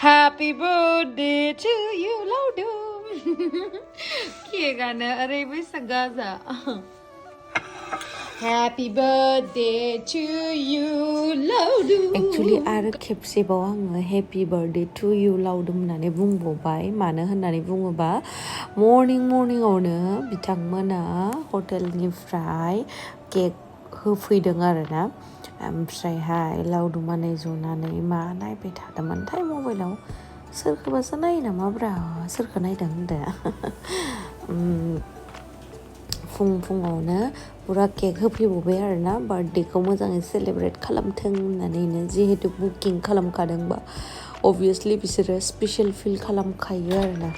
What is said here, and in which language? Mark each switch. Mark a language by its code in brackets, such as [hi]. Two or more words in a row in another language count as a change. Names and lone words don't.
[en] Happy birthday to you, laudum. Kiegana arebi sagaza. Happy birthday to you, laudum. Actually, [brx] आरो खेबसेबाव आङो [en] happy birthday to you [brx] laudum होननानै बुंबावबाय मानो होननानै बुङोबा मर्निंआवनो बिथांमोना हटेलनिफ्राय केक होफैदों आरोना ओमफ्रायहाय लावदुमा नै जनानै मा नायबाय थादोंमोनथाय मबाइलाव सोरखौबासो नायो नामाब्रा सोरखौ नायदों होनदों फुङावनो पुरा केक होफैबावबाय आरोना बार्थडेखौ मोजाङै सेलेब्रेट खालामथों होननानैनो जिहेतु बुकिं खालामखादोंबा अबभियासलि बिसोरो [en] special feel [brx] खालामखायो आरोना